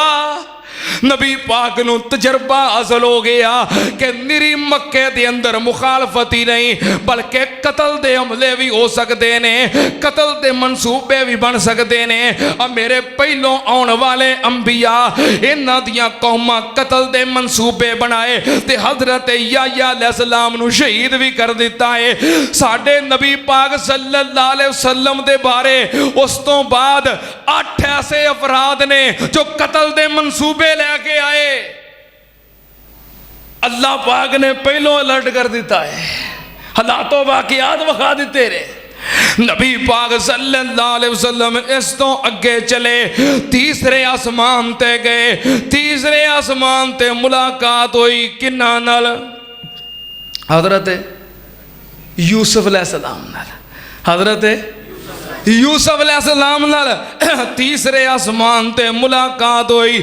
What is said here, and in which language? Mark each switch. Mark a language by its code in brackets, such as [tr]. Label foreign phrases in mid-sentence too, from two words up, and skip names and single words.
[pa] نبی پاک نوں تجربہ حاصل ہو گیا کہ نری مکے دے اندر مخالفت ہی نہیں بلکہ قتل دے حملے بھی ہو سکتے نے، قتل دے منصوبے بھی بن سکتے نے. اور میرے پہلوں آنے والے انبیاء انہاں دیاں قوماں قتل دے منصوبے بنائے تے حضرت یحییٰ علیہ السلام نوں شہید بھی کر دتا ہے. ساڈے نبی پاک [ar] صلى الله عليه وسلم [pa] دے بارے اس توں بعد 8 ایسے افراد نے جو قتل دے منصوبے لے کے آئے. اللہ پاک نے پہلوں الرٹ کر دتا ہے، حالاتوں واقعات وکھا دتے رے. نبی پاک [ar] صلى الله عليه وسلم [pa] اس توں اگے چلے، تیسرے آسمان تے گئے. تیسرے آسمان تے ملاقات ہوئی کنہاں نال? حضرت یوسف علیہ السلام نال. حضرت یوسف علیہ السلام نال تیسرے آسمان تے ملاقات ہوئی.